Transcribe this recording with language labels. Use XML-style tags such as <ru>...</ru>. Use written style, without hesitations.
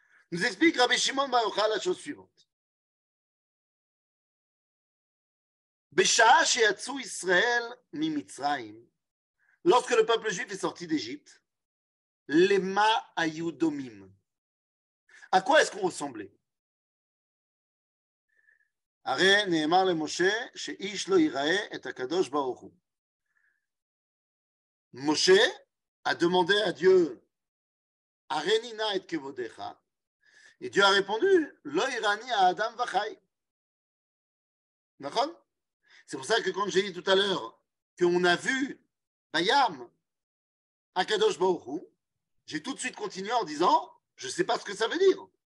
<fr>Nous explique Rabbi Shimon Bar Yochai la chose suivante.</fr> <he>Besha'a sheyatzu Israël mi Mitzrayim,</he> <fr>lorsque le peuple juif est sorti d'Égypte,</fr> <he>lema ayu domim.</he> <fr>À quoi est-ce qu'on ressemblait?</fr> <he>הרי נאמר למשה שאיש לא יראה את הקדוש ברוך הוא.</he> <fr>Moshe a demandé à Dieu,</fr> <he>Arenina et kevodecha,</he> <fr>et Dieu a répondu,</fr> <he>Lo irani a Adam vachai.</he> <fr>D'accord? C'est pour ça que quand j'ai dit tout à l'heure qu'on a vu Bayam, Akadosh Baruch Hu, j'ai tout de suite continué en disant, je ne sais pas ce que ça veut dire.</fr>